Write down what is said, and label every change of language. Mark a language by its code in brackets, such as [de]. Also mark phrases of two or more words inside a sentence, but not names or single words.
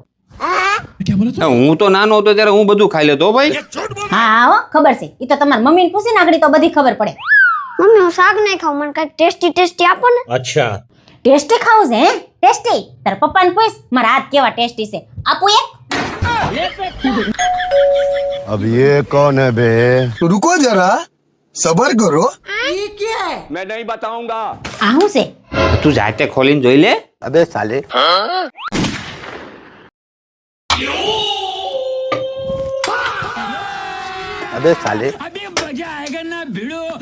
[gu] હું તો નાનો હતો ત્યારે હું બધું ખાઈ લેતો હો ભાઈ. હા હો ખબર છે, ઈ તો તમારી મમ્મીને પૂછીને આગળ તો બધી ખબર પડે. મમ્મી હું શાક નહીં ખાઉં, મને કઈક ટેસ્ટી ટેસ્ટી આપો ને. [hi] अच्छा [gu] ટેસ્ટી ખાવું છે હે? ટેસ્ટી? તારા પપ્પાને પૂછ મારા હાથ કેવા ટેસ્ટી છે, આપું એક? [hi] अब ये कौन है बे? रुको जरा सबर करो। ये क्या है? मैं नहीं बताऊंगा। [gu] આ શું છે? તું જાતે ખોલીને જોઈ લે. [hi] अबे साले अबे साले अबे मज़ा आएगा ना भिड़ू